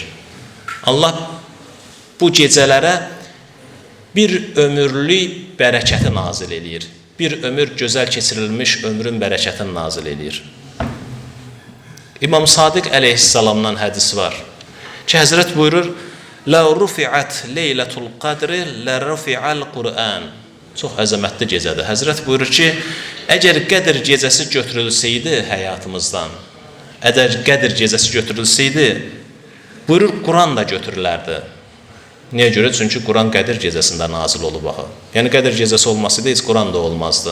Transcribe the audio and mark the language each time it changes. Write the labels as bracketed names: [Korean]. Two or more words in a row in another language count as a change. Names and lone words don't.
[Azerbaijani] Allah bu gecələrə bir ömürlük bərəkəti nazil eləyir. Bir ömür gözəl keçirilmiş ömrün bərəkətini nazil eləyir. İmam Sadiq əleyhissalamdan hədis var ki, Həzrət buyurur, [Arabic] لَا رُفِعَتْ لَيْلَةُ الْقَدْرِ لَرُفِعَ الْقُرْآنِ. [Azerbaijani] Çox əzəmətli gecədir. Həzrət buyurur ki, əgər Qədr gecəsi götürülsəydi həyatımızdan, əgər Qədr gecəsi götürülsəydi, Buyurur, Quran da götürülərdi. Niyə görə? Çünki Quran Qədir gecəsində nazil olub axı. Yəni Qədir gecəsi olmasaydı heç Quran da olmazdı.